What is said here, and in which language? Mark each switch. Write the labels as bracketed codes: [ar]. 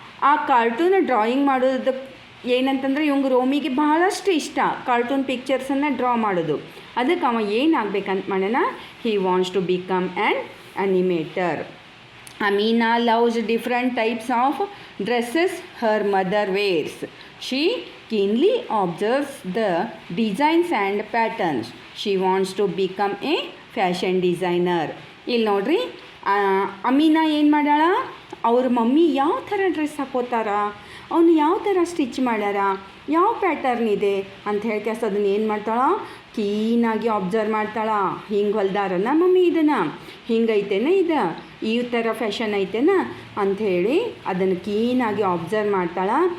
[kn] ಆ cartoon drawing ಮಾಡೋದು ಏನಂತಂದ್ರೆ ಇವಂಗೆ ರೋಮಿಗೆ ಬಹಳಷ್ಟು ಇಷ್ಟ ಕಾರ್ಟೂನ್ ಪಿಕ್ಚರ್ಸನ್ನು ಡ್ರಾ ಮಾಡೋದು. ಅದಕ್ಕೆ ಅವ ಏನಾಗಬೇಕಂತ ಮಾಡೋಣ, [en] He wants to become an animator. Amina loves different types of dresses her mother wears. She keenly observes the designs and patterns. She wants to become a fashion designer. [kn] ಇಲ್ಲಿ ನೋಡ್ರಿ, ಅಮೀನಾ ಏನು ಮಾಡ್ಯಾಳ, ಅವ್ರ ಮಮ್ಮಿ ಯಾವ ಥರ ಡ್ರೆಸ್ ಹಾಕೋತಾರ, ಅವನು ಯಾವ ಥರ ಸ್ಟಿಚ್ ಮಾಡ್ಯಾರ, ಯಾವ ಪ್ಯಾಟರ್ನ್ ಇದೆ ಅಂತ ಹೇಳಿ ಅದನ್ನು ಏನು ಮಾಡ್ತಾಳ, ಕ್ಲೀನಾಗಿ ಅಬ್ಸರ್ವ್ ಮಾಡ್ತಾಳ. ಹಿಂಗೆ ಹೊಲ್ದಾರನ ಮಮ್ಮಿ ಇದನ್ನು, ಹಿಂಗೈತೇನ ಇದು, ಈ ಥರ ಫ್ಯಾಷನ್ ಐತೇನ ಅಂಥೇಳಿ ಅದನ್ನು ಕ್ಲೀನಾಗಿ ಅಬ್ಸರ್ವ್ ಮಾಡ್ತಾಳ.